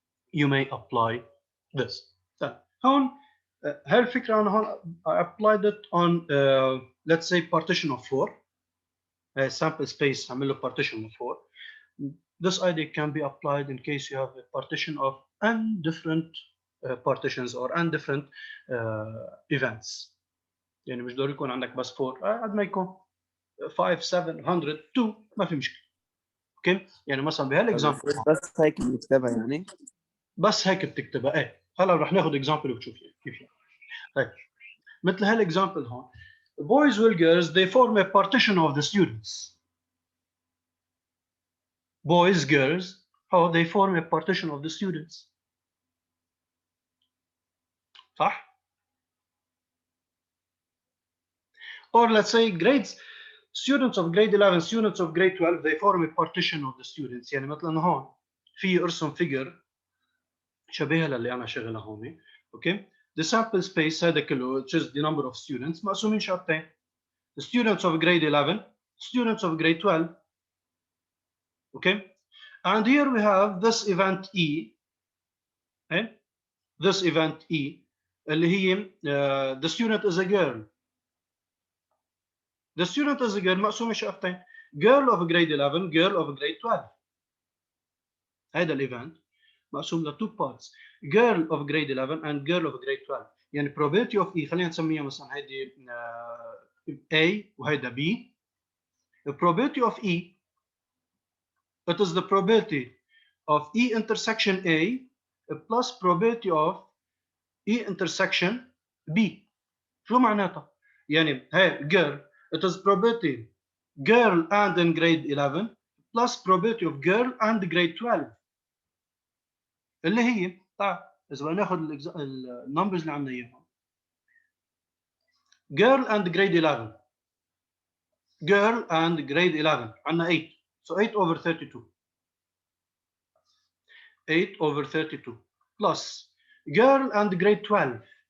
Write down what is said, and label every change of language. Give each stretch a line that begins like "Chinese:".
English: You may apply this.
Arabic: طيب هون هاي الفكرة أنا هون
English: I applied it on let's say partition of 4. Sample space
Arabic: عمل له
English: partition of 4. This idea can be applied in case you have a partition of n different partitions or n different events.
Arabic: يعني مش ضروري يكون عندك بس 4 قد ما يكون 5 7 100 2 ما في مشكله. اوكي يعني مثلا بهالاكزامبل بس هيك بنكتبها يعني. بس هيك بتكتبها. ايه هلا رح ناخذ اكزامبل وبتشوف كيف يعني. طيب مثل هالاكزامبل هون
English: boys will girls they form a partition of the students. Boys girls how they form a partition of the students.
Arabic: صح؟
English: Or let's say grades students of grade 11 students of grade 12 they form a partition of the students.
Arabic: يعني مثلا هون في ارسم figure شبيهه للي انا شغلها هون.
English: okay the sample space
Arabic: هذا كله
English: which is the number of students
Arabic: مقسومين شقتين.
English: The students of grade 11 students of grade 12. Okay, and here we have this event E. Okay? This event E
Arabic: اللي هي
English: the student is a girl. The student is a girl
Arabic: مقسومة شقتين.
English: Girl of grade 11 girl of grade 12.
Arabic: هذا الايفنت مقسوم ل
English: 2 parts girl of grade 11 and girl of grade 12.
Arabic: يعني
English: probability of E
Arabic: خلينا نسميها مثلا هيدي A وهيدا B.
English: The probability of E it is the probability of E intersection A plus probability of E intersection B.
Arabic: شو معناتها؟ يعني هاي
English: girl it is probability girl and in grade 11 plus probability of girl and grade 12
Arabic: اللي هي طيب اذا بدنا ناخذ النمبرز اللي عندنا اياها
English: girl and grade 11 girl and grade 11 عندنا 8 so 8 over 32 8 over 32 plus girl and grade 12